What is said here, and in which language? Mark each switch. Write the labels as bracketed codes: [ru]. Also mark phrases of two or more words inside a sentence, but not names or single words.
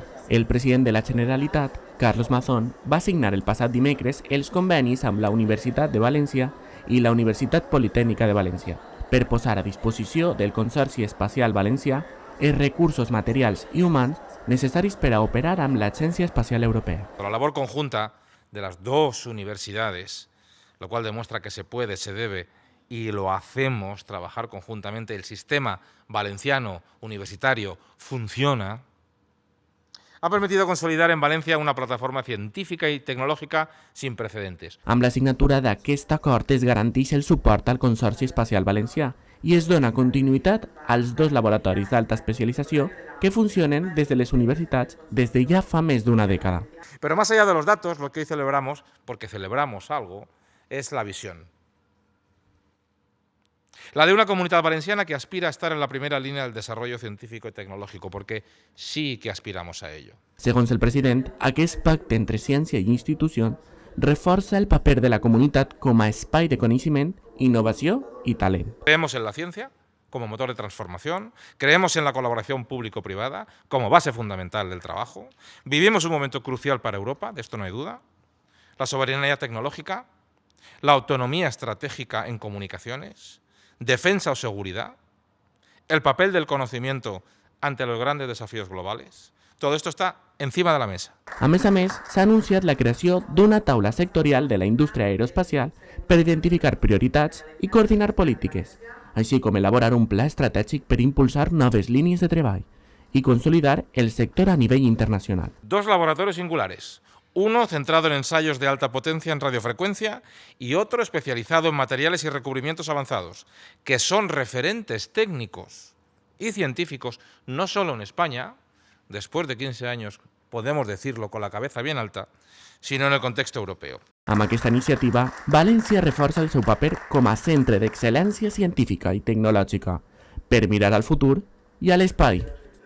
[ca] El president de la Generalitat, Carlos Mazón, va signar el passat dimecres els convenis amb la Universitat de València i la Universitat Politècnica de València per posar a disposició del Consorci Espacial Valencià els recursos materials i humans necessaris per a operar amb l'Agència Espacial Europea. [es] La labor conjunta de las dos universidades, lo cual demuestra que se puede, se debe y lo hacemos, trabajar conjuntamente. El sistema valenciano universitario funciona. Ha permitido consolidar en Valencia una plataforma [ca] científica i tecnològica [es] sin precedentes. [ca] Amb la signatura d'aquest acord es garanteix el suport al Consorci Espacial Valencià i es dona continuïtat als dos laboratoris d'alta especialització que funcionen des de les universitats des de ja fa més d'una dècada. [es] Pero más allá de los datos, lo que hoy celebramos, porque celebramos algo, es la visión. La de una comunidad valenciana que aspira a estar en la primera línea del desarrollo científico y tecnológico, porque sí que aspiramos a ello. [ca] Segons el president, aquest pacte entre ciència i institució reforça el paper de la comunitat com a espai de coneixement, innovació i talent. [es] Creemos en la ciencia como motor de transformación, creemos en la colaboración público-privada como base fundamental del trabajo. Vivimos un momento crucial para Europa, de esto no hay duda. La soberanía tecnológica, la autonomía estratégica en comunicaciones, defensa o seguridad, el papel del conocimiento ante los grandes desafíos globales. Todo esto está encima de la mesa. [ca] A més, s'ha anunciat la creació d'una taula sectorial de la indústria aeroespacial per identificar prioritats i coordinar polítiques, així com elaborar un pla estratègic per impulsar noves línies de treball i consolidar el sector a nivell internacional. [es] Dos laboratorios singulares. Uno centrado en ensayos de alta potencia en radiofrecuencia y otro especializado en materiales y recubrimientos avanzados, que son referentes técnicos y científicos no solo en España, después de 15 años podemos decirlo con la cabeza bien alta, sino en el contexto europeo. [ca] Amb aquesta iniciativa, València reforça el seu paper com a centre d'excel·lència científica i tecnològica per mirar al futur i a l'espai.